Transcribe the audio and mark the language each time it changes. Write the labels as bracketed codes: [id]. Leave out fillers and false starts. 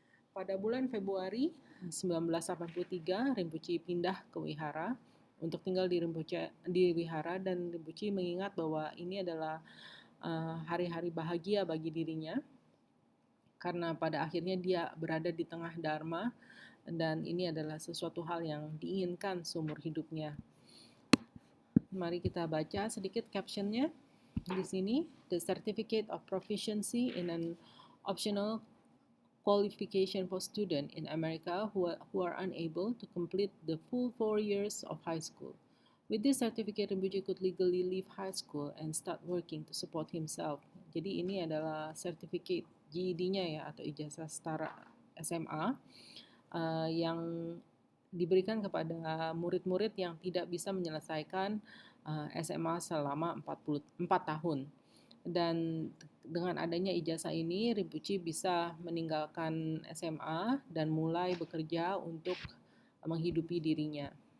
[id] Pada bulan Februari 1983, Rinpoche pindah ke wihara untuk tinggal di wihara, dan Rinpoche mengingat bahwa ini adalah hari-hari bahagia bagi dirinya karena pada akhirnya dia berada di tengah Dharma, dan ini adalah sesuatu hal yang diinginkan seumur hidupnya. Mari kita baca sedikit captionnya di sini. [en] The certificate of proficiency in an optional qualification for students in America who are unable to complete the full 4 years of high school. With this certificate, Rinpoche could legally leave high school and start working to support himself. [id] Jadi ini adalah certificate GED-nya ya, atau ijazah setara SMA yang diberikan kepada murid-murid yang tidak bisa menyelesaikan SMA selama 4 tahun. Dan dengan adanya ijazah ini, Rinpoche bisa meninggalkan SMA dan mulai bekerja untuk menghidupi dirinya.